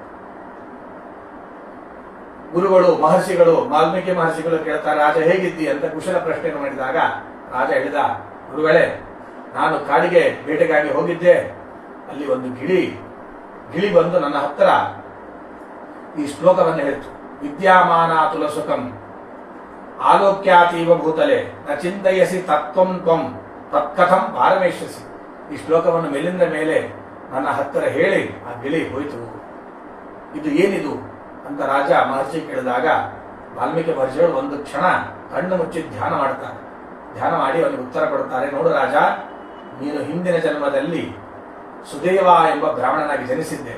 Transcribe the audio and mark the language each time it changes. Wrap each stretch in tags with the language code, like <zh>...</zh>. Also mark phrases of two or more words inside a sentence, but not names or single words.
<kn>ಗುರುಗಳು ವಾಲ್ಮೀಕಿ ಮಹರ್ಷಿಗಳು ಕೇಳ್ತಾರೆ, ರಾಜ ಹೇಗಿದ್ದಿ ಅಂತ ಕುಶಲ ಪ್ರಶ್ನೆಯನ್ನು ಮಾಡಿದಾಗ ರಾಜ ಹೇಳಿದ, ಗುರುಗಳೇ, ನಾನು ಕಾಡಿಗೆ ಬೇಟೆಗಾಗಿ ಹೋಗಿದ್ದೆ. ಅಲ್ಲಿ ಒಂದು ಗಿಳಿ ಬಂದು ನನ್ನ ಹತ್ತಿರ ಈ ಶ್ಲೋಕವನ್ನು ಹೇಳಿತು.</kn> <sa>ವಿದ್ಯಾಮಾನ ತುಲಸುಖಂ ಆಲೋಕ್ಯಾತೀವ ಭೂತಲೆ ನ ಚಿಂತಯಸಿ ತತ್ವಂ ತ್ವಂ ತತ್ಕಥಂ ಪಾರಮೇಶ್ಯಸಿ.</sa> <kn>ಈ ಶ್ಲೋಕವನ್ನು ಮೇಲಿಂದ ಮೇಲೆ ನನ್ನ ಹತ್ತಿರ ಹೇಳಿ ಆ ಗಿಳಿ ಹೋಯಿತು. ಇದು ಏನಿದು ಅಂತ ರಾಜ ಮಹರ್ಷಿ ಕೇಳಿದಾಗ ವಾಲ್ಮೀಕಿ ಮಹರ್ಷಿಗಳು ಒಂದು ಕ್ಷಣ ಕಣ್ಣು ಮುಚ್ಚಿ ಧ್ಯಾನ ಮಾಡ್ತಾರೆ. ಧ್ಯಾನ ಮಾಡಿ ಅವನಿಗೆ ಉತ್ತರ ಕೊಡುತ್ತಾರೆ, ನೋಡು ರಾಜ, ನೀನು ಹಿಂದಿನ ಜನ್ಮದಲ್ಲಿ ಸುದೇವ ಎಂಬ ಬ್ರಾಹ್ಮಣನಾಗಿ ಜನಿಸಿದ್ದೆ.</kn>